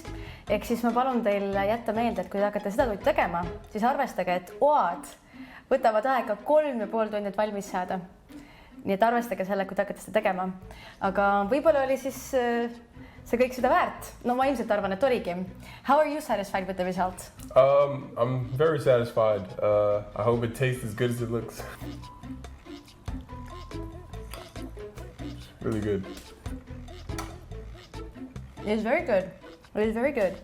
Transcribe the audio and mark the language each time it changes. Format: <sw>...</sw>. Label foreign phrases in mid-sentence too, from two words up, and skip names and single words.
<et>Ehk siis ma palun teil jätta meelde, et kui te hakkate seda toit tegema, siis arvestage, et oad võtavad aega 3,5 tundi valmis saada. Nii et arvestage selle, kui te hakkate seda tegema. Aga võib-olla oli siis see kõik seda väärt. No ma ilmselt arvan, et oligi.</et> <en>How are you satisfied with the result? I'm very satisfied. I hope it tastes as good as it looks. Really good. It's very good. It is very good.</en>